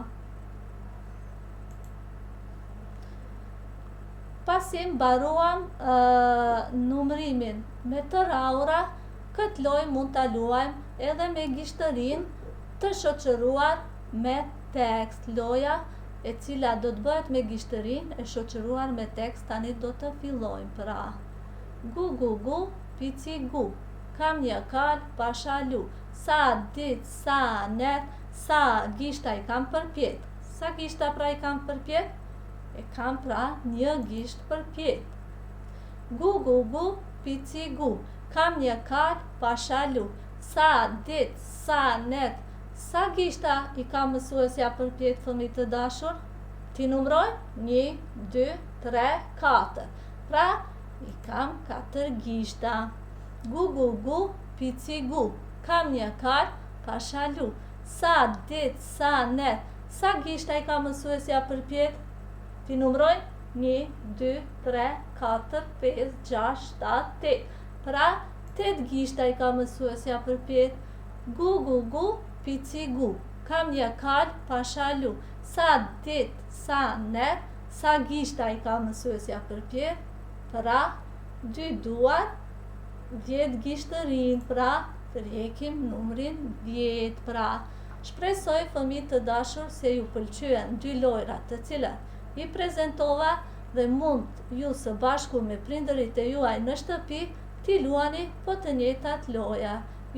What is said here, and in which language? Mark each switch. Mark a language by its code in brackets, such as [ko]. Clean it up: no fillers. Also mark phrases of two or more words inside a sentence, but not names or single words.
[sq] Pasi mbaruam numrimin me të raura, këtë lojë mund ta luajmë edhe me gishtërinë të shoqëruar me tekst. Loja e cila do të bëhet me gishtërinë e shoqëruar me tekst, tani do të fillojmë. Pra, gu gu gu, pici gu, kam një kal pasha lu, sa dit, sa net, sa gishta i kam përpjet. Sa gishta pra i kam përpjet? E kam pra një gisht përpjet. Gu gu gu, pici gu, kam një kal pasha lu, sa dit, sa net, sa gishta i kam mësuesja përpjet, fëmijë të dashur? Ti numroj? 1, 2, 3, 4. Pra, i kam 4 gishta. Gu gu gu, pici gu, kam një kal pasha lu, sa dit, sa net, sa gishta i kam mësuesja përpjet? Ti numroj? 1, 2, 3, 4, 5, 6, 7, 8. Pra, 8 gishta i kam mësuesja përpjet. Gu gu gu, pici gu, kam një kal pasha lu, sa dit, sa net, sa gishta i kam mësuesja përpjet? Pra, 2 duar, 10 gishtërin. Pra, tërheqim numrin 10. Pra, shpresoj fëmijë të dashur se ju pëlqyen 2 lojrat të cilat i prezentova dhe mund ju së bashku me prindërit e juaj në shtëpi t'i luani po të njëjtat loja.